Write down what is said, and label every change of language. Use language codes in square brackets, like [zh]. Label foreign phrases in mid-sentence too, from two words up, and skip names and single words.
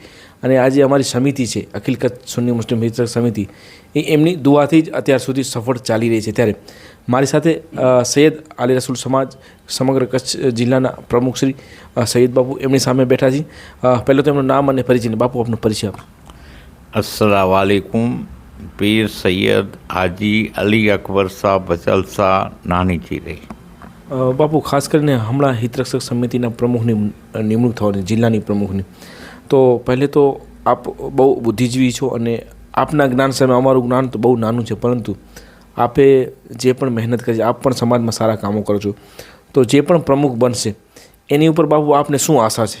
[gu] અને આજે અમારી સમિતિ છે અખિલ કચ્છ સુન્ની મુસ્લિમ હિતરક્ષક સમિતિ, એ એમની દુઆથી જ અત્યાર સુધી સફળ ચાલી રહી છે. ત્યારે મારી સાથે સૈયદ આલે રસૂલ સમાજ સમગ્ર કચ્છ જિલ્લાના પ્રમુખ શ્રી સૈયદ બાપુ એમની સામે બેઠા છે. પહેલાં તો એમનું નામ અને પરિચય. બાપુ, આપનો પરિચય આપો. [ar] السلام عليكم. पीर सैयद हाजी अली अकबर शाह बचल शाह નાની ચિરઈ. [gu] બાપુ, ખાસ કરીને હમણાં હિતરક્ષક સમિતિના પ્રમુખની નિમણૂક થવાની, જિલ્લાની પ્રમુખની, તો પહેલે તો આપ બહુ બુદ્ધિજીવી છો અને આપના જ્ઞાન સામે અમારું જ્ઞાન તો બહુ નાનું છે, પરંતુ આપે જે પણ મહેનત કરી, આપ પણ સમાજમાં સારા કામો કરો છો, તો જે પણ પ્રમુખ બનશે એની ઉપર બાપુ આપને શું આશા છે?